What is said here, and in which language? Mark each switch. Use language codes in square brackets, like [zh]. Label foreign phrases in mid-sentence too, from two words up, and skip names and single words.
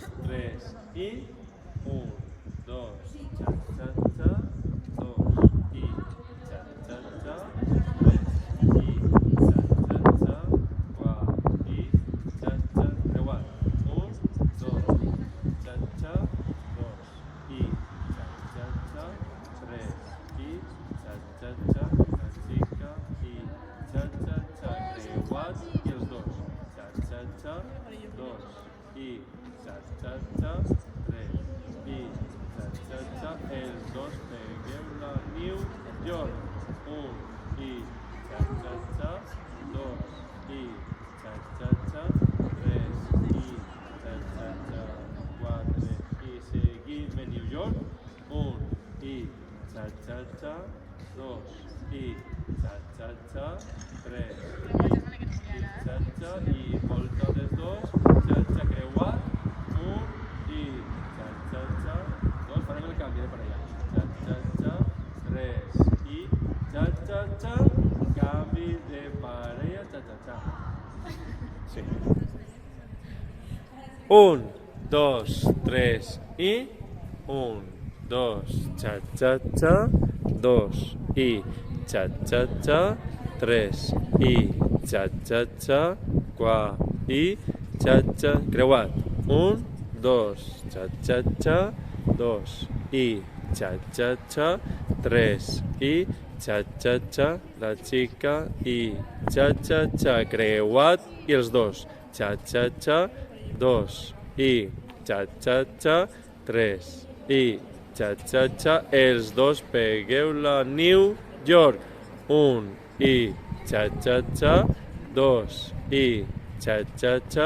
[ca] 3 i 1, 2, xa-xa-xa, 2 i xa-xa-xa, 3 i xa-xa-xa, 4 i xa-xa, creuat, 1, 2, xa-xa, 2 i xa-xa-xa, 3 i xa-xa-xa, la xica i xa-xa-xa, creuat i els dos, xa-xa-xa, 2 i xa-xa-xa, 3 i xa-xa-xa, els dos pegueu la New York, 1 i xa-xa-xa, 2 i xa-xa-xa, 3 i xa-xa-xa, 4 i seguim en New York, 1 i xa-xa-xa, 2 i xa-xa-xa, 3 i xa-xa i volta dels dos, xa-xa creuat, 1 i xa-xa-xa, 2, farem el canvi de parella, xa-xa-xa, 3 i xa-xa-xa, canvi de parella, xa-xa-xa. Sí. 1, 2, 3 i 1, 2, xa-xa-xa, 2 i xa-xa-xa, 3 i xa-xa-xa, 4 i xa-xa, creuat, 1, 2, xa-xa-xa, 2 i xa-xa-xa, 3 i xa-xa-xa, la xica i xa-xa-xa, creuat i els dos, xa-xa-xa, 2 i xa-xa-xa, 3 i xa-xa-xa, els dos pegueu la New York, 1 i xa-xa-xa, 2 i xa-xa-xa,